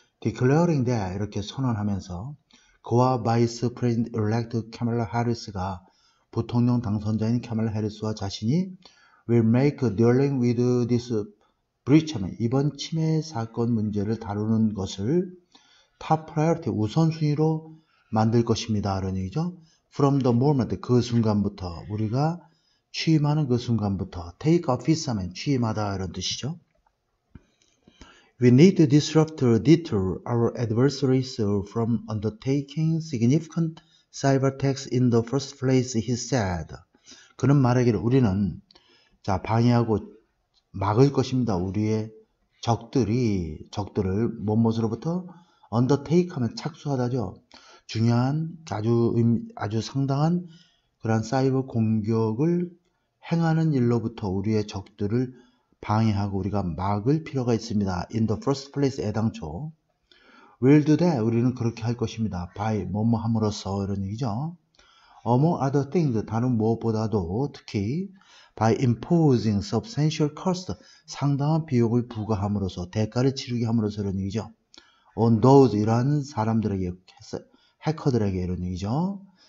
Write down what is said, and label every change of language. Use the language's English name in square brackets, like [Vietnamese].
[English] declaring that [Korean] 이렇게 선언하면서 그와 바이스 프레지던트 elect 카멜라 해리스가 부통령 당선자인 카멜라 해리스와 자신이 [English] will make dealing with this breach [Korean] 하면 이번 침해 사건 문제를 다루는 것을 [English] top priority [Korean] 우선순위로 만들 것입니다. 라는 얘기죠. [English] From the moment [Korean] 그 순간부터 우리가 취임하는 그 순간부터 [English] take office [Korean] 하면 취임하다 이런 뜻이죠. [English] We need to deter our adversaries from undertaking significant cyber attacks in the first place, he said. [Korean] 그는 말하기를 우리는 방해하고 막을 것입니다. 우리의 적들을 무엇으로부터 undertake 하면 착수하다죠. 중요한 아주 상당한 그런 사이버 공격을 행하는 일로부터 우리의 적들을 방해하고 우리가 막을 필요가 있습니다. [English] In the first place 애당초 will do that [Korean] 우리는 그렇게 할 것입니다. by 뭐뭐 함으로써 이런 얘기죠. [English] Among other things [Korean] 다른 무엇보다도 특히 [English] by imposing substantial cost [Korean] 상당한 비용을 부과함으로써 대가를 치르게 함으로써 이런 얘기죠. [English] On those [Korean] 이러한 사람들에게 해커들에게 이런 얘기죠.